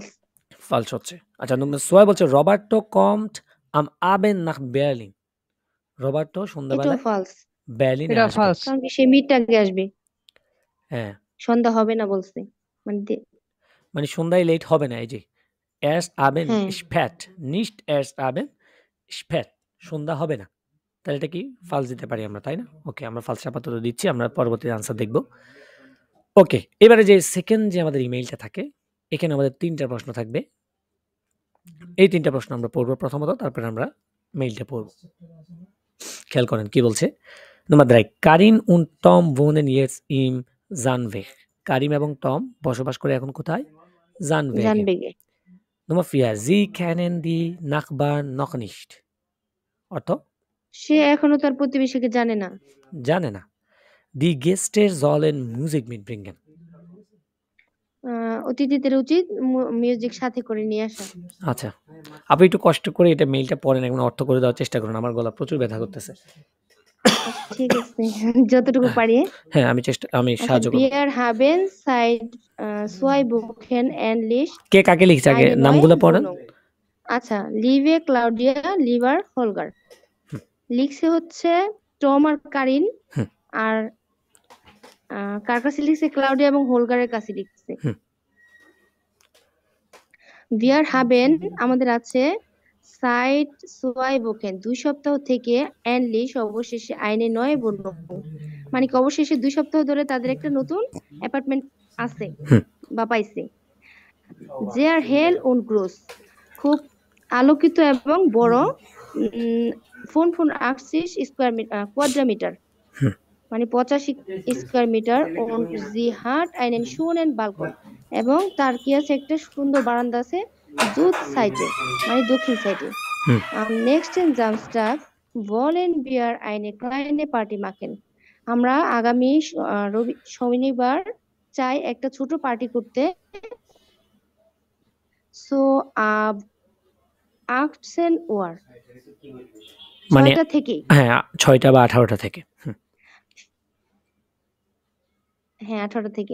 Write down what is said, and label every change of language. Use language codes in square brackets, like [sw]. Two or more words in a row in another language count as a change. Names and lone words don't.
[bn] ফালস হচ্ছে। আচ্ছা নম্বর 6 বলছে রবার্টো [de] kommt am Abend nach Berlin [bn] রবার্টো এটাও সন্ধ্যাবেলায় ফালস। বার্লিনে এটা আসবে। ফালস। কারণ কি সে মিড আগে আসবে, হ্যাঁ সন্ধ্যা হবে না বলছে। মানে সন্ধ্যায় লেট হবে না। এই যে [de] erst Abend [bn] হ্যাঁ [de] spät nicht erst Abend spät [bn] সন্ধ্যা হবে না। তাহলে এটা কি ফালস দিতে পারি আমরা, তাই না? ওকে, আমরা ফালস আপাতত দিচ্ছি, আমরা পরবর্তী আনসার দেখব। ওকে, এবারে যে সেকেন্ড যে আমাদের ইমেইলটা থাকে এখানে আমাদের 3টা প্রশ্ন থাকবে। এই 3টা প্রশ্ন আমরা পড়ব প্রথমত, তারপর আমরা মেইলটা পড়ব। খেয়াল করেন কি বলছে। নাম্বার 3 কারিন [de] und Tom wohnen jetzt im Zandweg [bn] কারিম এবং টম বসবাস করে এখন কোথায়? জানবেগে। জানবেগে। [de] Nummer 4 Sie kennen die Nachbarn noch nicht অর্থ [bn] সে এখনো তার প্রতিবেশীকে জানে না। জানে না। [de] Die Gäste sollen Musik mitbringen [bn] অতিথিদের উচিত মিউজিক সাথে করে নিয়ে আসা। আচ্ছা, আপনি একটু কষ্ট করে এটা মেইলটা পড়েন, এখন অর্থ করে দেওয়ার চেষ্টা করুন। আমার গলা প্রচুর ব্যথা করতেছে। ঠিক আছে, যতটুকু পারি। হ্যাঁ আমি সাহায্য করব। [de] Wir haben seit 2 Wochen endlich [bn] কে কাকে লিখছে আগে [de] eine [bn] নামগুলো [de] neue [bn] পড়েন। [de] Wohnung। [bn] আচ্ছা, লিভে ক্লাউডিয়া লিভার হোলগার লিখছে হচ্ছে টম আর কারিন, আর কার কাছে লিখছে? ক্লাউডিয়া এবং হোলগারের কাছে লিখছে। [de] Wir haben [bn] আমাদের আছে [de] seit 2 Wochen [bn] 2 সপ্তাহ থেকে endlich অবশেষে [de] eine neue Wohnung [bn] মানে কি অবশেষে 2 সপ্তাহ ধরে তাদের একটা নতুন অ্যাপার্টমেন্ট আছে বা পাইছে। [de] Sehr hell und groß [bn] খুব আলোকিত এবং বড়। 85 কোয়াড্রামিটার মানে 85 স্কয়ার মিটার। [de] und sie hat einen schönen Balkon [bn] এবং তার কি আছে? একটা সুন্দর বারান্দা আছে জুত সাইডে মানে দক্ষিণ সাইডে। [de] am nächsten Samstag wollen wir eine kleine Party machen [bn] আমরা আগামী শনিবার চাই একটা ছোট পার্টি করতে। [de] so 18 Uhr [bn] মানে 6টা থেকে। হ্যাঁ 6টা বা 18টা থেকে। হ্যাঁ 18টা থেকে।